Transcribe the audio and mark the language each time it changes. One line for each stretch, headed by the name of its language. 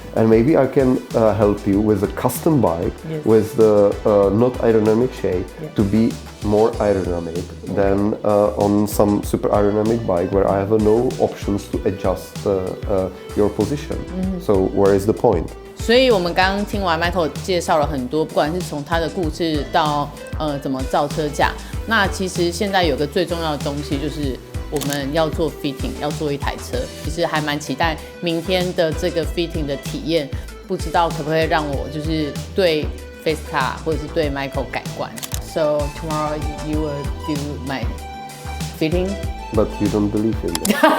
English: And maybe I can help you with a custom bike with the not aerodynamic shape to be more aerodynamic than on some super aerodynamic bike where I have no options to adjust your position. So where is the point?
Chinese: 所以我们刚刚听完 Michael 介绍了很多，不管是从他的故事到怎么造车架，那其实现在有个最重要的东西就是我们要做 fitting， 要做一台车。其实还蛮期待明天的这个 fitting 的体验，不知道可不可以让我就是对 FESTKA 或者是对 Michael 改观。
English: So tomorrow you will do my fitting. But you don't believe in it.